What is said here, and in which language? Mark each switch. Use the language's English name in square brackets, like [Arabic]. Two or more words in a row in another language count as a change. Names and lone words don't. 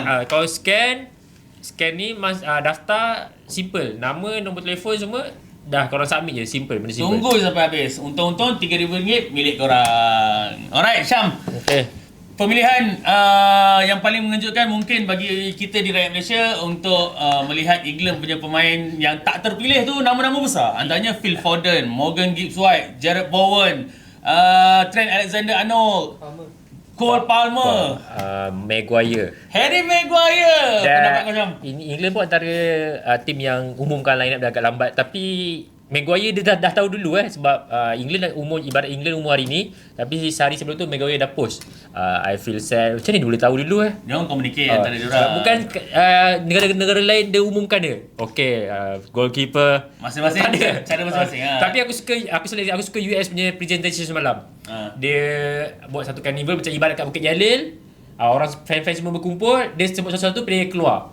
[Malay] Kalau scan ni daftar simple, nama, nombor telefon semua dah, korang submit je, simple, benda simple. Tunggu sampai habis. Untung-untung RM3,000 milik korang. Alright Syam. Okay. Pemilihan yang paling mengejutkan mungkin bagi kita di rakyat Malaysia untuk melihat England punya pemain yang tak terpilih tu nama-nama besar. Antaranya Phil Foden, Morgan Gibbs-White, Jarrod Bowen, Trent Alexander-Arnold, Cole Palmer, Maguire, Harry Maguire. Pendapat kau Syam? England pun antara tim yang umumkan [English] line up [Malay] dah agak lambat. Tapi Maguire dia dah tahu dulu sebab England ibarat England umur hari ni, tapi sehari sebelum tu Maguire dah post. [English] I feel sad. [Malay] Macam ni dia boleh tahu dulu Dia orang communicate antara dia orang. Bukan negara-negara lain dia umumkan dia. [English] Okay, goalkeeper [Malay] masing-masing ada cara masing-masing. Tapi aku suka US punya presentation semalam. Dia buat satu carnival macam ibarat kat Bukit Jalil. Orang fan-fan semua berkumpul, dia sebut sesuatu, player keluar.